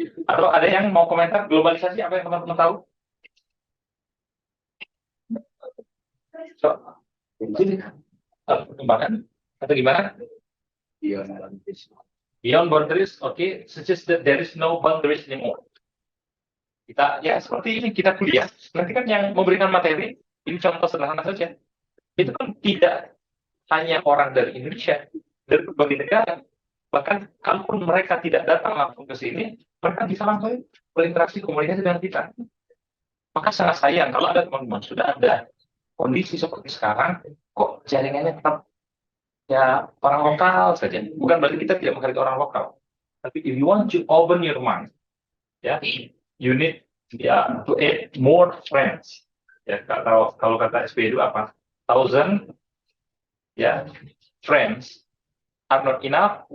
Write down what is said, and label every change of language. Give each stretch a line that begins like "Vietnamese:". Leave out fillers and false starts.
Indonesian: Atau ada yang mau komentar globalisasi apa yang teman-teman tahu? So, perkembangan atau gimana?
English: Beyond boundaries, okay, suggest that there is no boundaries anymore.
Indonesian: Kita ya seperti ini kita kuliah. Nanti kan yang memberikan materi, ini contoh sederhana saja. Itu kan tidak hanya orang dari Indonesia, dari berbagai negara. Bahkan kalaupun mereka tidak datang langsung ke sini, mereka bisa langsung berinteraksi komunikasi dengan kita. Maka sangat sayang kalau ada teman-teman sudah ada kondisi seperti sekarang, kok jaringannya tetap ya orang lokal saja. Bukan berarti kita tidak menghargai orang lokal. Tapi
English: if you want to open your mind, ya, you need to add more friends.
Indonesian: Ya, kalau kata SP itu apa? 1,000 ya
English: friends are not enough.